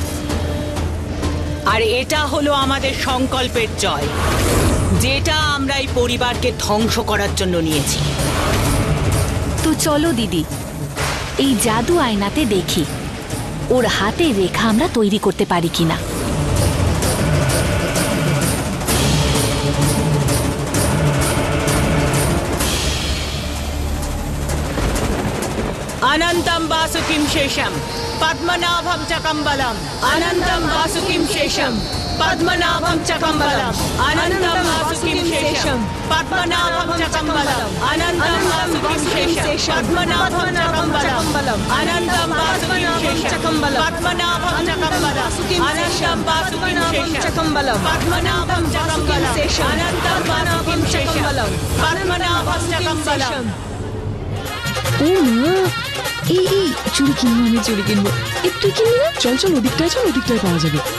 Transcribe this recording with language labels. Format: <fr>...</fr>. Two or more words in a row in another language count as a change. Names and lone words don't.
<bn>আর এটা হলো আমাদের সংকল্পের জয়, যেটা আমরা এই পরিবারকে ধ্বংস করার জন্য নিয়েছি। তো চলো দিদি, এই জাদু আয়নাতে দেখি ওর হাতে রেখা আমরা তৈরি করতে পারি কিনা।</bn> <sa>अनंतम वासुकिं शेषम पद्मनाभम चकम्बलम। अनंतम वासुकिं शेषम पद्मनाभम चकम्बलम। अनंतम वासुकिं शेषम पद्मनाभम चकम्बलम। अनंतम वासुकिं शेषम पद्मनाभम चकम्बलम। अनंतम वासुकिं शेषम पद्मनाभम चकम्बलम। अनंतम वासुकिं शेषम पद्मनाभम चकम्बलम। अनंतम वासुकिं शेषम पद्मनाभम चकम्बलम।</sa> <bn>ও মা, এই চুড়ি কিনবো, আমি চুড়ি কিনবো। একটু কিনবি না? চল চল, ওদিকটায় পাওয়া যাবে।</bn>